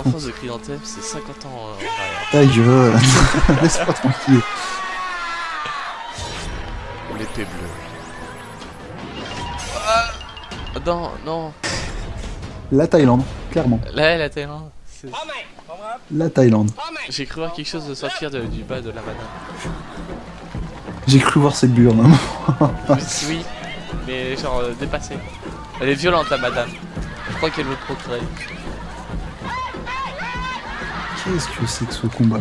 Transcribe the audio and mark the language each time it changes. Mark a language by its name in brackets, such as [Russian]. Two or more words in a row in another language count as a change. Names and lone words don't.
[French] l'enfance de Cridantep, c'est 50 ans en arrière. Ta gueule. Laisse-moi tranquille. L'épée bleue. Ah, non, non. La Thaïlande, clairement. Là, la Thaïlande. c'est- [Thai] พ่อใหม่พร้อมครับ [French] La Thaïlande. [Thai] พ่อใหม่ [French] J'ai cru voir quelque chose de sortir du bas de la banane. J'ai cru voir cette burne. Hein. Oui, mais genre dépassée. Elle est violente la madame. Je crois qu'elle veut procréer. Qu'est-ce que c'est que ce combat?